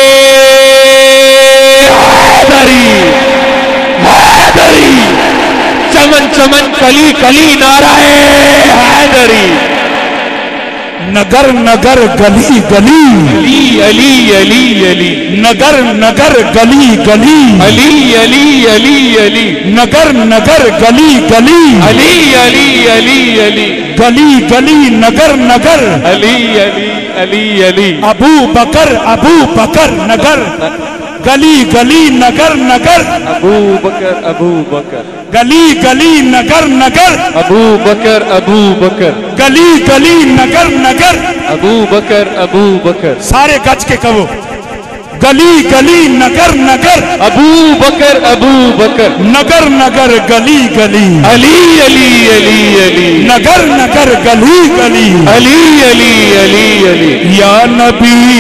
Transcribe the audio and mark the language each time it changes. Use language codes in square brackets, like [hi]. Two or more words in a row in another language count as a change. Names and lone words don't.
[ur] حیدری حیدری چمن چمن کلی کلی نعرۂ حیدری نگر نگر گلی گلی علی علی علی نگر نگر گلی گلی علی علی علی علی نگر نگر گلی گلی علی علی علی علی گلی گلی نگر نگر علی علی علی علی ابو بکر نگر گلی گلی نگر نگر ابو بکر گلی گلی نگر نگر ابو بکر گلی گلی نگر نگر ابو بکر [pa] سارے گج کے کہو [ur] گلی گلی نگر نگر ابو بکر نگر نگر گلی گلی علی علی علی علی نگر نگر گلی گلی علی علی علی علی یا نبی